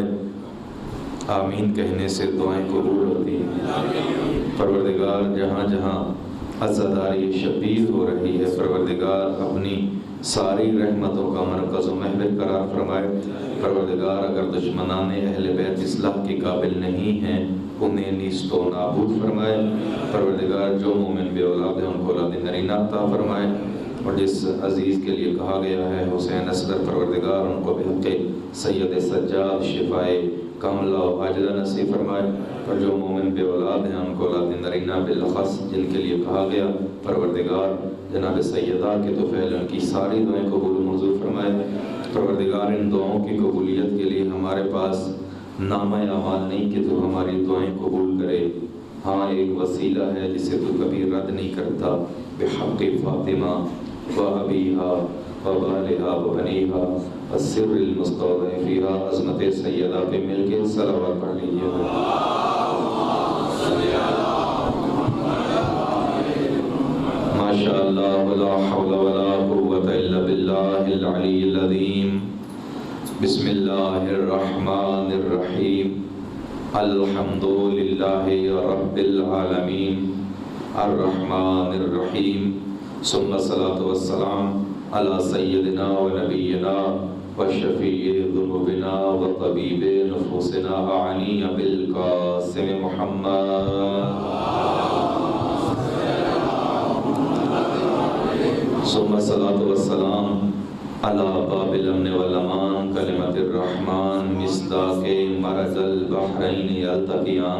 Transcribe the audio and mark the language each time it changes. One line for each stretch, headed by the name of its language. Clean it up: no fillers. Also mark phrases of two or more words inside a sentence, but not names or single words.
Urdu: آمین کہنے سے دعائیں قبول ہوتی ہیں. پروردگار جہاں جہاں عزاداری شبیر ہو رہی ہے، پروردگار اپنی ساری رحمتوں کا مرکز و محور قرار فرمائے. پروردگار اگر دشمنان اہل بیت اصلاح کے قابل نہیں ہیں، انہیں نیست و نابود فرمائے. پروردگار جو مومن بے اولاد ہیں ان کو اولاد نرینہ عطا فرمائے. اور جس عزیز کے لیے کہا گیا ہے حسین اصغر، پروردگار ان کو بحق سید سجاد شفائے کاملہ و عاجلہ نصیب فرمائے. اور جو مومن بے اولاد ہیں ان کو اولاد نرینہ بالاخص جن کے لیے کہا گیا، پروردگار جناب سیدہ کے طفیل ان کی ساری دعائیں قبول و منظور فرمائے. پروردگار ان دعاؤں کی قبولیت کے لیے ہمارے پاس نامہ اعمال نہیں کہ تو ہماری دعائیں قبول کرے. ہاں ایک وسیلہ ہے جسے تو کبھی رد نہیں کرتا.
Arabic: بحق فاطمہ و ابیہا و بالہا و بنیہا السر المستودع فیہا،
Urdu: عظمت سیدہ پہ مل کے صلوات پڑھ لیجیے.
Arabic: ماشاءاللہ ولا حول ولا قوة الا باللہ العلی العظیم. بسم اللہ الرحمن الرحیم. الحمد للہ رب العالمین الرحمن الرحیم. ثم الصلاة والسلام علی سیدنا و نبینا و شفیع ذنوبنا و طبیب نفوسنا اعنی بالقاسم محمد. ثم الصلاة والسلام علی باب الامن والامان کلمت الرحمن مصداق مرج البحرین یلتقیان.